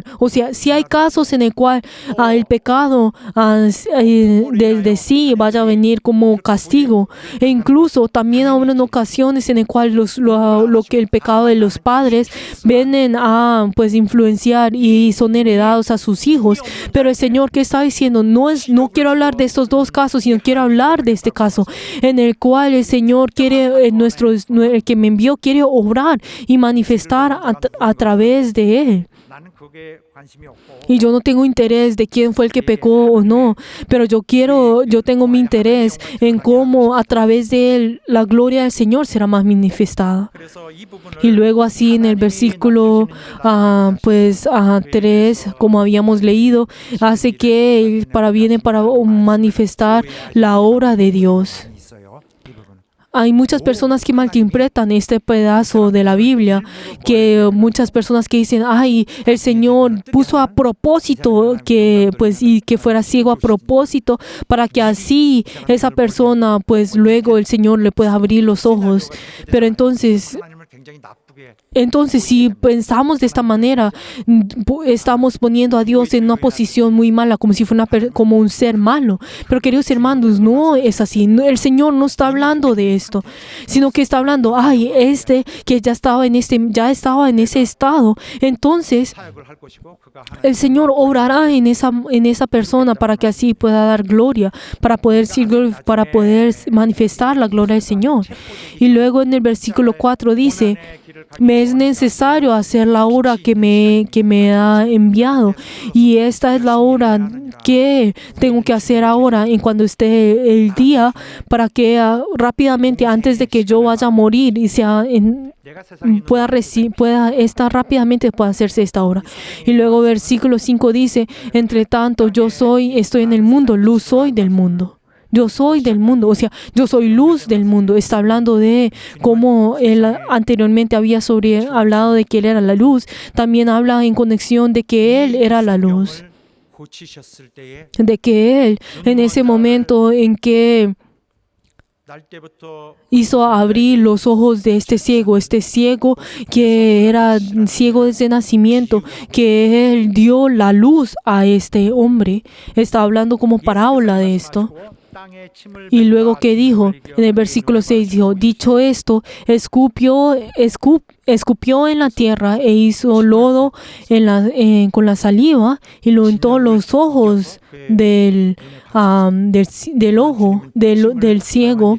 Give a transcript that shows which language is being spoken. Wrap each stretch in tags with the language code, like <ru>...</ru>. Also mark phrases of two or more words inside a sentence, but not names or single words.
<es>O sea, si hay casos en el cual el pecado desde sí vaya a venir como castigo, e incluso también habrá ocasiones en el cual lo que el pecado de los padres vienen a pues influenciar y son heredados a sus hijos. Pero el Señor, ¿qué está diciendo? No quiero hablar de estos dos casos, sino quiero hablar de este caso en el cual el Señor quiere, el que me envió quiere obrar y manifestar a través de él.</es> <ko>나는 그게 관심이 없고</ko> <es>Y yo no tengo interés de quién fue el que pecó o no, pero yo tengo mi interés en cómo a través de él la gloria del Señor será más manifestada.</es> <ko>그래서 이 부분을</ko> <es>Y luego así en el versículo 3, como habíamos leído, hace que viene para manifestar la obra de Dios.</es> <ko>있어요. 이 부분.</ko> <es>Hay muchas personas que malinterpretan este pedazo de la Biblia, que muchas personas que dicen, el Señor puso a propósito que fuera ciego a propósito para que así esa persona, pues luego el Señor le pueda abrir los ojos. Pero entonces</es> <ko>하나님을 굉장히 나쁘게</ko> <es>si pensamos de esta manera, estamos poniendo a Dios en una posición muy mala, como si fuera como un ser malo. Pero queridos hermanos, no es así. El Señor no está hablando de esto, sino que está hablando, que ya estaba en ese estado. Entonces,</es> <ko>사역을 할 것이고 그가</ko> <es>el Señor obrará en esa persona para que así pueda dar gloria, para poder manifestar la gloria del Señor. Y luego en el versículo 4 dice, me es necesario hacer la obra que me ha enviado, y esta es la obra que tengo que hacer ahora en cuando esté el día, para que rápidamente antes de que yo vaya a morir y</es> <ko>내가 세상에</ko> <es>rápidamente pueda hacerse esta obra. Y luego versículo 5 dice, entre tanto estoy en el mundo, luz soy del mundo. Yo soy del mundo, o sea, yo soy luz del mundo. Está hablando de cómo él anteriormente había hablado de que él era la luz. También habla en conexión de que él era la luz.</es> <ko>고치셨을 때에</ko> <es>De que él, en ese momento en que</es> <ko>날 때부터</ko> <es>hizo abrir los ojos de este ciego que era ciego desde nacimiento, que él dio la luz a este hombre. Está hablando como parábola de esto.</es> <ko>땅에 침을</ko> <es>Y luego que dijo, en el versículo 6 dijo, dicho esto, escupió en la tierra e hizo lodo con la saliva y lo untó los ojos del ciego.</es>